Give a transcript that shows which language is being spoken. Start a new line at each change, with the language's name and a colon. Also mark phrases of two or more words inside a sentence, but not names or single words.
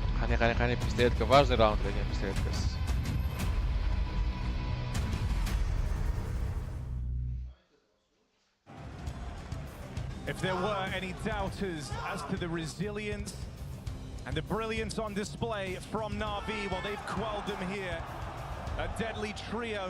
Uzbek: Qani pistoletka,
Russian: важный раунд
Uzbek: degan pistoletkasi.
English: If there were any doubters as to the resilience and the brilliance on display from NAVI, well, they've quelled them here. A deadly trio.